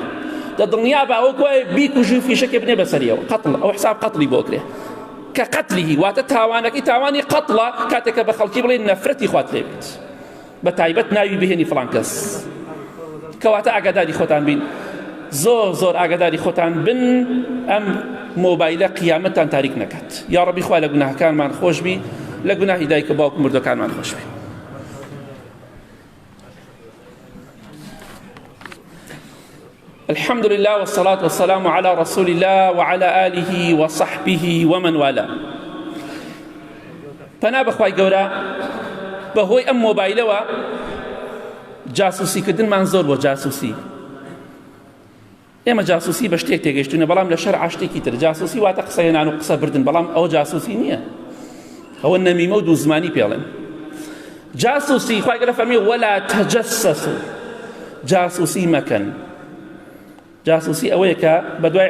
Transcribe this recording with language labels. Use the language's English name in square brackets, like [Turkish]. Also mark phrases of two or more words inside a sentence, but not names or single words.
[Central Kurdish] دڵنیا بە وەکو وای بیکوژی فیشەکێ بنێ بەسەریەوە قەتڵ ئەو حساب قەتڵی بۆ کرێ کە قەتلیه واتە تاوانەکەی تاوانی قەتڵە کاتێکە بە خەڵکی بڵێ نەفرەتی خوات لێبێت بەتایبەت ناوی بهێنی فڵان کەس کەواتە ئاگاداری خۆتان بین زۆر زۆر ئاگاداری خۆتان بن ئەم مۆبایلە قیامەتتان تاریک نەکات یا ڕەبی خوا لە گوناهەکانمان خۆش بی لە گوناهی دایک و باوک مردەکانمان خۆش بی [Arabic] الحمد لله والصلاة والسلام على رسول الله وعلى آله وصحبه ومن والاه [Central Kurdish] پنا بخوای گەورە بەهۆی ئەم مۆبایلەوە جاسوسی کردنمان زۆر بۆ جاسوسی ئێمە جاسوسی بە شتێک تێگەیشتوونە بەڵام لە شەرع شتێکی تر جاسوسی واتە قسەهێنان و قسە بردن بەڵام ئەوە جاسوسی نییە ئەوە نەمیمە و دووزمانی پێڵێن جاسوسی خوای گەورە فەرمێ [Arabic] وەلا تەجەسەسوا [Central Kurdish] جاسوسی مەکەن جاسوسی ئەوەیە کە بە دوای